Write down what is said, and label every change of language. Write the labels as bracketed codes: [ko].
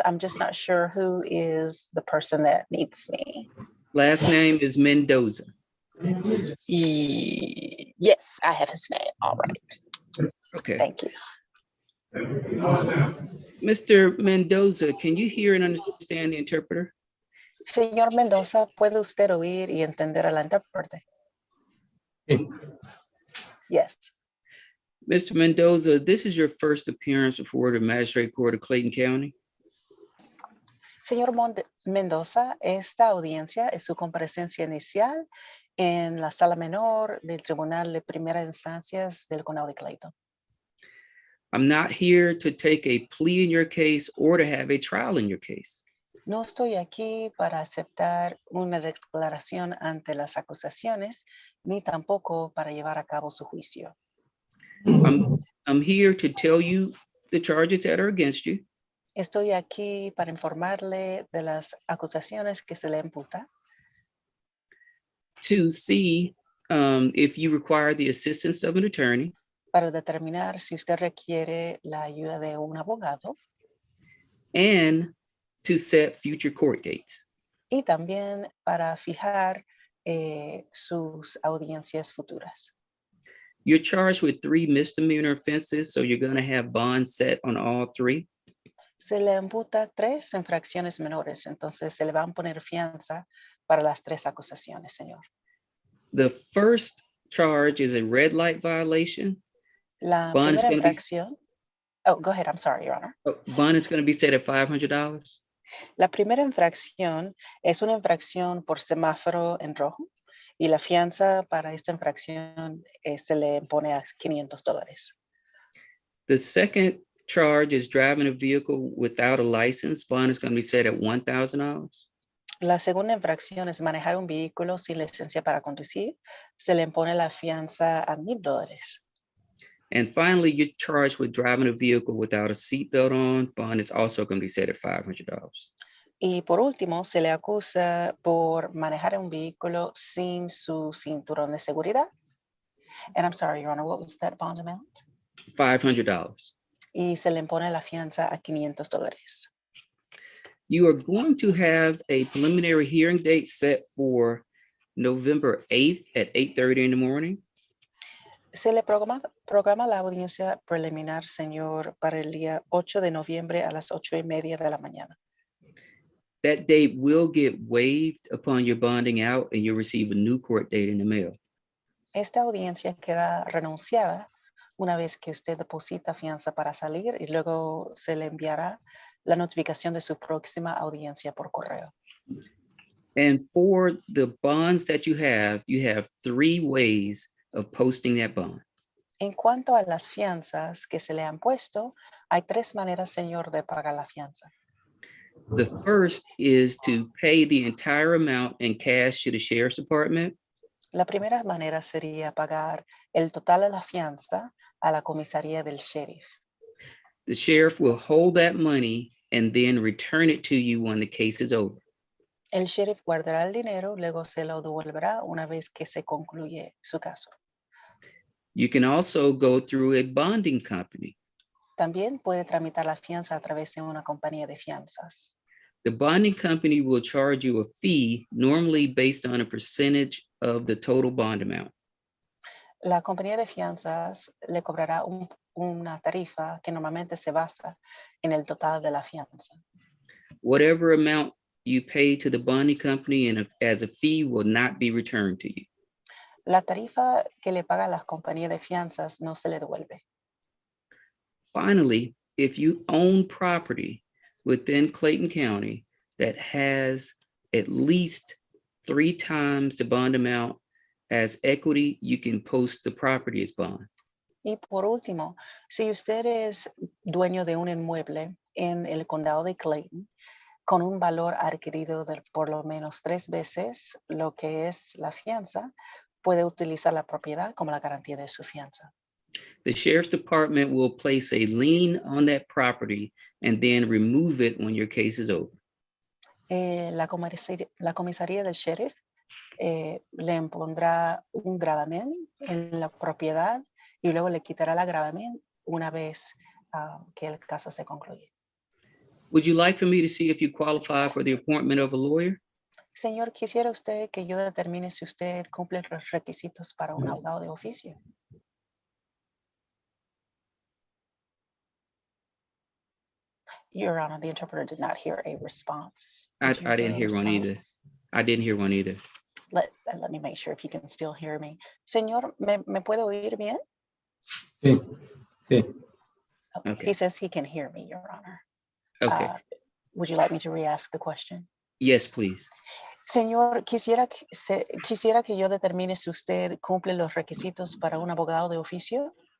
[en] I'm just not sure who is the person that needs me. Last name is Mendoza. Yes, I have his name. All right, Okay. thank you. Mr. Mendoza, can you hear and understand the interpreter? [es] Señor Mendoza, ¿puede usted oír y entender al intérprete? [en] Yes. Mr. Mendoza, this is your first appearance before the Magistrate Court of Clayton County. [es] Señor Mendoza, esta audiencia es su comparecencia inicial en la sala menor del Tribunal de Primera Instancias del Condado de Clayton. [en] I'm not here to take a plea in your case or to have a trial in your case. [es] No estoy aquí para aceptar una declaración ante las acusaciones, ni tampoco para llevar a cabo su juicio. [en] I'm here to tell you the charges that are against you, [es] Estoy aquí para informarle de las acusaciones que se le imputa, [en] to see if you require the assistance of an attorney, [es] para determinar si usted requiere la ayuda de un abogado [en] and to set future court dates. [es] y también para fijar sus audiencias futuras. [en] You're charged with 3 misdemeanor offenses, so you're going to have bonds set on all 3. [es] Se le imputa 3 infracciones menores, entonces se le van a poner fianza para las 3 acusaciones, señor. [en] The first charge is a red light violation. [es] La [en] Bond is [es] primera [en] gonna be- [es] infracción. [en] Oh, go ahead. I'm sorry, Your Honor. Bond is going to be set at $500. [es] La primera infracción es una infracción por semáforo en rojo y la fianza para esta infracción se le pone a $500. [en] The second charge is driving a vehicle without a license. Bond is going to be set at $1,000. [es] La segunda infracción es manejar un vehículo sin licencia para conducir. Se le impone la fianza a $1,000. [en] And finally, you're charged with driving a vehicle without a seatbelt on. Bond is also going to be set at $500. [es] Y por último, se le acusa por manejar un vehículo sin su cinturón de seguridad. [en] And I'm sorry, Your Honor, what was that bond amount? $500. [es] Y se le impone la fianza a $500. [en] You are going to have a preliminary hearing date set for November 8th at 8:30 in the morning. [es] Se le programa la audiencia preliminar, señor, para el día 8 de noviembre a las 8:30 de la mañana. [en] That date will get waived upon your bonding out and you'll receive a new court date in the mail. [es] Esta audiencia queda renunciada una vez que usted deposita fianza para salir y luego se le enviará la notificación de su próxima audiencia por correo. [en] And for the bonds that you have 3 ways of posting that bond. [es] En cuanto a las fianzas que se le han puesto, hay 3 maneras, señor, de pagar la fianza. [en] The first is to pay the entire amount in cash to the sheriff's department. [es] La primera manera sería pagar el total de la fianza a la comisaría del sheriff. [en] The sheriff will hold that money and then return it to you when the case is over. [es] El sheriff guardará el dinero, luego se lo devolverá una vez que se concluye su caso. [en] You can also go through a bonding company. [es] También puede tramitar la fianza a través de una compañía de fianzas. [en] The bonding company will charge you a fee, normally based on a percentage of the total bond amount. [es] La compañía de fianzas le cobrará una tarifa que normalmente se basa en el total de la fianza. [en] Whatever amount you pay to the bonding company and as a fee will not be returned to you. [es] La tarifa que le paga la compañía de fianzas no se le devuelve. [en] Finally, if you own property within Clayton County that has at least 3 times the bond amount as equity, you can post the property as bond. [es] Y por último, si usted es dueño de un inmueble en el condado de Clayton con un valor adquirido de por lo menos 3 veces lo que es la fianza, puede utilizar la propiedad como la garantía de su fianza. [en] The sheriff's department will place a lien on that property and then remove it when your case is over. [es] La comisaría del sheriff le impondrá un gravamen en la propiedad y luego le quitará la gravamen una vez que el caso se concluye. [en] Would you like for me to see if you qualify for the appointment of a lawyer? [es] Señor, quisiera usted que yo determine si usted cumple los requisitos para un abogado de oficio. [en] Your Honor, the interpreter did not hear a response. I Did you didn't hear a hear one either. response? I didn't hear one either. Let me make sure if he can still hear me. [es] Señor, ¿me puede oír bien? Sí, sí. [en] Okay. He says he can hear me, Your Honor. Okay. Would you like me to re-ask the question? Yes, please. [es] Señor, quisiera que yo determine si usted cumple los requisitos para un abogado de oficio.